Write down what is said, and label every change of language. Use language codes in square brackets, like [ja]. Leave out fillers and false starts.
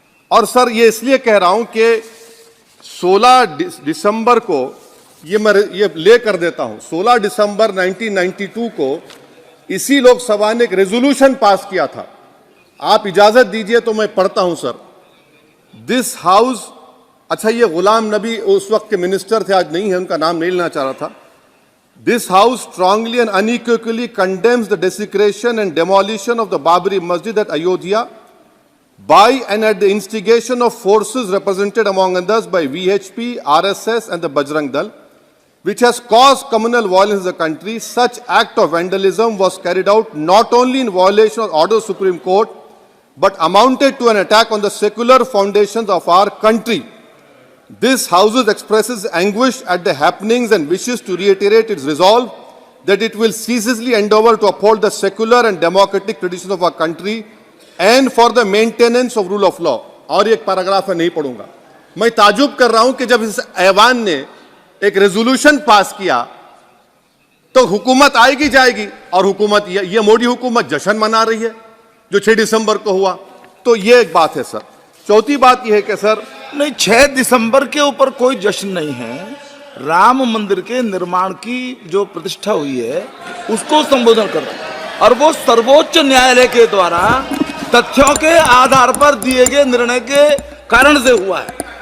[hi] और सर, ये इसलिए कह रहा हूं कि 16 दिसंबर को ये ले कर देता हूं। 16 दिसंबर 1992 को इसी लोकसभा ने एक रेजोल्यूशन पास किया था। आप इजाजत दीजिए तो मैं पढ़ता हूं सर। [en] this house, [hi] अच्छा, ये गुलाम नबी उस वक्त के मिनिस्टर थे, आज नहीं है, उनका नाम नहीं लेना चाह रहा था। [en] This house strongly and unequivocally condemns the desecration and demolition of the Babri Masjid at Ayodhya by and at the instigation of forces represented among others by VHP, RSS and the Bajrang Dal, which has caused communal violence in the country. Such act of vandalism was carried out not only in violation of order of Supreme Court, but amounted to an attack on the secular foundations of our country. This House expresses anguish at the happenings and wishes to reiterate its resolve that it will ceaselessly endeavor to uphold the secular and democratic traditions of our country and for the maintenance of rule of law. [hi] और एक paragraph है, नहीं पढ़ूंगा। मैं ताजुब कर रहा हूं कि जब इस ऐवान ने एक रेजोल्यूशन पास किया तो हुकूमत आएगी जाएगी, और हुकूमत ये मोदी हुकूमत जश्न मना रही है जो 6 दिसंबर को हुआ। तो ये एक बात है सर। चौथी बात यह है कि सर नहीं, 6 दिसंबर के ऊपर कोई जश्न नहीं है। राम मंदिर के निर्माण की जो प्रतिष्ठा हुई है उसको संबोधन कर रहा है, और वो सर्वोच्च न्यायालय के द्वारा तथ्यों के आधार पर दिए गए निर्णय के कारण से हुआ है।